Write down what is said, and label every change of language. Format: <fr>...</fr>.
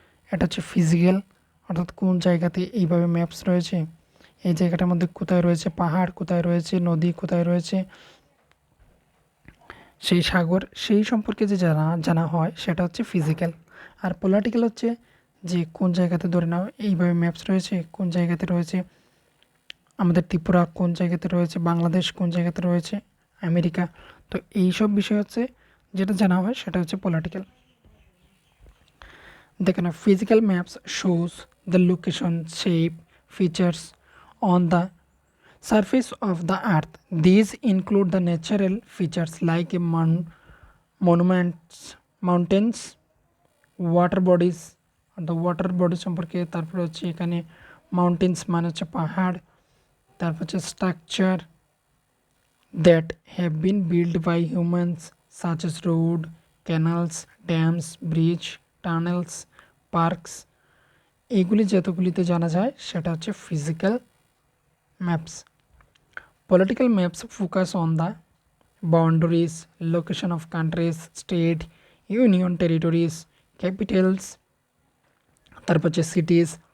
<bn>এটা হচ্ছে ফিজিক্যাল, অর্থাৎ কোন জায়গাতে এইভাবে ম্যাপস রয়েছে, এই জায়গাটার মধ্যে কোথায় রয়েছে পাহাড়, কোথায় রয়েছে নদী, কোথায় রয়েছে সেই সাগর, সেই সম্পর্কে যে জানা হয় সেটা হচ্ছে ফিজিক্যাল। আর পলিটিক্যাল হচ্ছে যে কোন জায়গাতে ধরে নাও এইভাবে ম্যাপস রয়েছে, কোন জায়গাতে রয়েছে আমাদের ত্রিপুরা, কোন জায়গাতে রয়েছে বাংলাদেশ, কোন জায়গাতে রয়েছে আমেরিকা। তো এই সব বিষয় হচ্ছে যেটা জানা হয় সেটা হচ্ছে পলিটিক্যাল। দেখেন,</bn> <en>physical maps shows the location, shape, features on the surface of the earth. These include the natural features like a monuments, mountains, water bodies, the water bodies</en> <bn>সম্পর্কে, তারপর হচ্ছে এখানে মাউন্টেন্স মানে হচ্ছে পাহাড়, তারপর হচ্ছে structure</bn> <en>that have been built by humans such as road, canals, dams, bridge, tunnels,</en> <bn>parks, এইগুলি যতগুলিতে জানা যায় সেটা হচ্ছে physical maps.</bn> <en>political maps focus on the boundaries, location of countries, state, union territories, capitals,</en> <bn>তারপর হচ্ছে</bn> <en>Cities.</en>